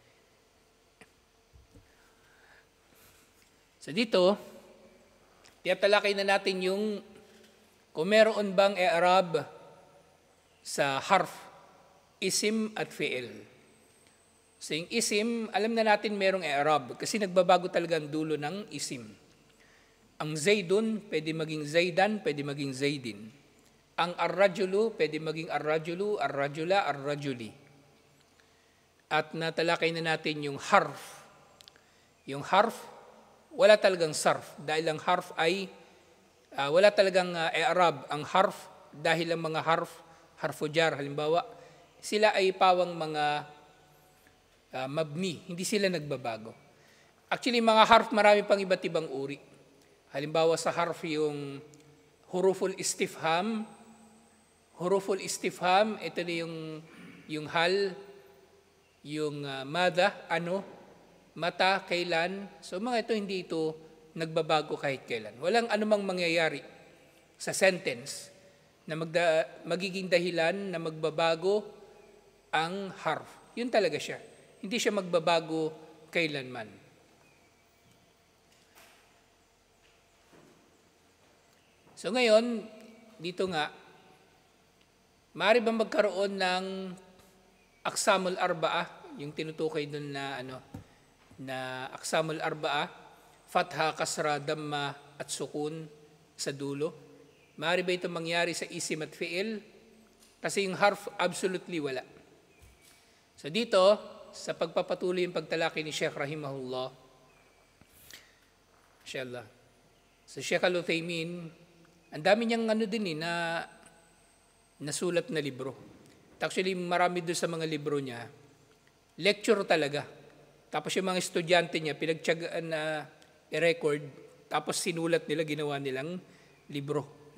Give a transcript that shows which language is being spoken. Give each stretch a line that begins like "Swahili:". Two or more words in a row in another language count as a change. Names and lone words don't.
Filipino: So dito, tiyatalakay na natin yung kung meron bang i'rab sa harf, isim at fi'il. So yung isim, alam na natin merong i'rab kasi nagbabago talaga ang dulo ng isim. Ang zaidun, pwede maging zaidan, pwede maging zaidin. Ang ar-rajulu, pwede maging ar-rajulu, ar-rajula, ar-rajuli. At natalakay na natin yung harf. Yung harf, wala talagang sarf dahil ang harf ay wala talagang i'rab ang harf dahil ang mga
Arabic: حرف جر
Filipino: halimbawa, sila ay pawang mga mabni, hindi sila nagbabago. Actually, mga harf marami pang iba't ibang uri. Halimbawa sa harf yung
Arabic: حروف الاستفهام. حروف الاستفهام,
Filipino: ito na yung hal, yung mada, ano, mata, kailan. So mga ito, hindi ito nagbabago kahit kailan. Walang anumang mangyayari sa sentence na magiging dahilan na magbabago ang harf. Yun talaga siya. Hindi siya magbabago kailanman. So ngayon, dito nga, maaari ba magkaroon ng
Arabic: الأقسام الأربعة,
Filipino: yung tinutukoy doon na
Arabic: الأقسام الأربعة فتحة كسرة ضمة,
Filipino: at sukun sa dulo? Maaari ba ito mangyari sa isim at fi'il? Kasi yung harf, absolutely wala. So dito, sa pagpapatuloy yung pagtalaki ni Sheikh
Arabic: رحمه الله إن شاء الله,
Filipino: sa Sheikh Al-Uthaymin, ang dami niyang na nasulat na libro. Actually, marami doon sa mga libro niya, lecture talaga. Tapos yung mga estudyante niya, pinagtiyagaan na i-record, tapos sinulat nila, ginawa nilang libro.